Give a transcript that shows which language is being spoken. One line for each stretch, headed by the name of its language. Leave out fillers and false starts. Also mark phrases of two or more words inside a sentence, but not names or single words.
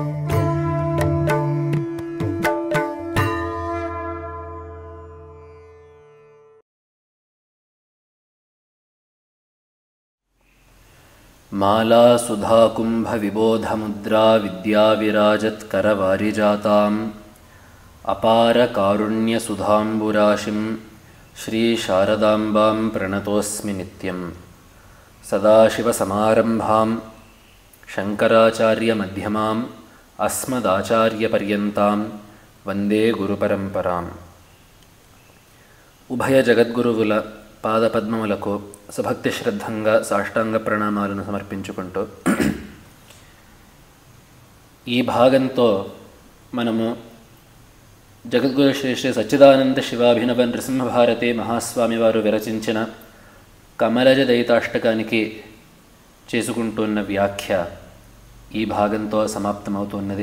Sanskrit: माला सुधा कुंभ विबोध मुद्रा विद्या विराजत करवारिजाताम् अपार कारुण्य सुधांबुराशिं श्री शारदांबां प्रणतोस्मि नित्यं। सदाशिव समारंभां शंकराचार्य मध्यमाम् अस्मदाचार्य पर्यन्तां वंदे गुरुपरंपराम्।
Telugu: ఉభయ జగద్గురువుల పాదపద్మములకు సభక్తి శ్రద్ధంగా సాష్టాంగ ప్రణామాలను సమర్పించుకుంటూ ఈ భాగంతో మనము జగద్గురు శ్రీ శ్రీ సచ్చిదానంద శివాభినవ నృసింహభారతి మహాస్వామి వారు విరచించిన కమలజ దయితాష్టకానికి చేసుకుంటున్న వ్యాఖ్య ఈ భాగంతో సమాప్తమవుతున్నది.